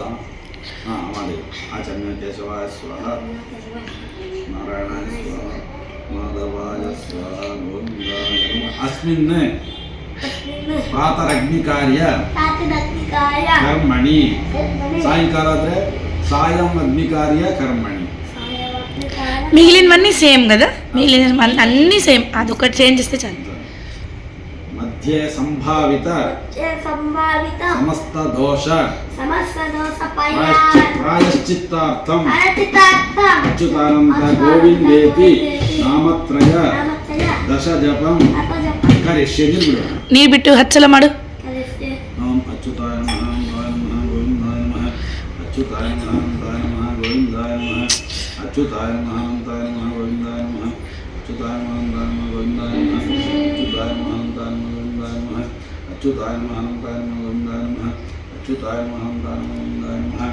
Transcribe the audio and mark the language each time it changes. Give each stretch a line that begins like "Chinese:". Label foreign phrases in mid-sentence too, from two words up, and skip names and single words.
Kannada: ಹಾಂ ಮಾಡಿ ಆಚರಣೆ
Sanskrit: ಕೇಶವಾಯ ಸ್ವಾಹ ನಾರಾಯಣಾಯ ಸ್ವಾಹ ಮಾಧವಾಯ ಸ್ವಾಹ ಗೋವಿಂದಾಯ ನಮಃ. ಅಸ್ಮಿನ್ ಪ್ರಾತರಗ್ನಿಕಾರ್ಯ ಕರ್ಮಣಿ
Kannada: ಸಾಯಂಕಾಲ ಆದರೆ
Sanskrit: సాయం అగ్నికార్య కర్మణి.
Telugu: మిగిలినవన్నీ సేమ్ కదా, మిగిలిన అన్నీ సేమ్, అదొకటి చేంజ్ చేస్తే చాలు.
Sanskrit: మధ్యే సంభావిత సమస్త దోష ప్రాయశ్చిత్తార్థం అచ్యుతానంద గోవిందేతి నామత్రయ దశ జపం కరిష్యే.
Kannada: ನೀರು ಬಿಟ್ಟು ಹಚ್ಚಲ ಮಾಡು.
Sanskrit: ఓం అచ్యుతాయ నమః గోవిందాయ నమః అచ్యుతాయ నమః గోవిందాయ నమః అచ్యుతాయ నమః గోవిందాయ నమః అచ్యుతాయ నమః గోవిందాయ నమః అచ్యుతాయ నమః అచ్యుతాయ గోవిందాయ నమః అచ్యుతాయ గోవిందాయ నమః.